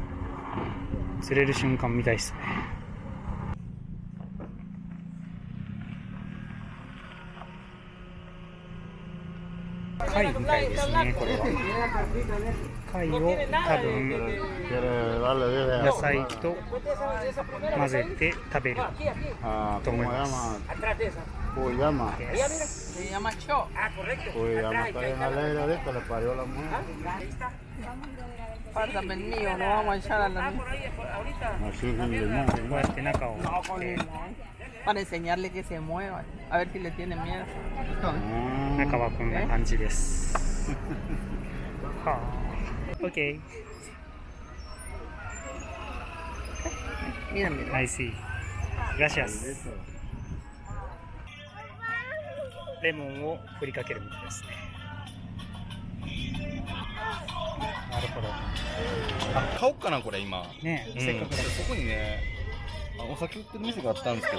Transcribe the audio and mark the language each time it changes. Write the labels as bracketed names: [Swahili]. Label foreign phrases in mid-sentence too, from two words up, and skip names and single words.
[Japanese] 釣れる瞬間見たいっすね。貝みたいですね、これは。貝を多分野菜と混ぜて食べると思います。 [Spanish] Cuyama. Se llama Cho. Ah, correcto. Cuyama está bien alegre ahorita, le parió la mujer. Pásame el mío, no vamos a echar a la niña. Así es el limón. [Japanese] こうやって中を [Spanish] No, con limón. Para enseñarle que se mueva, a ver si le tiene miedo. 中はこんな感じです。 [Japanese] はあ。OK。 [Spanish] Mira, mira. [English] I see. [Spanish] Gracias。 [Japanese] レモンを振りかけるみたいですね。なるほど。買おうかなこれ今ねえ、せっかくだそこにねお酒売ってる店があったんですけど、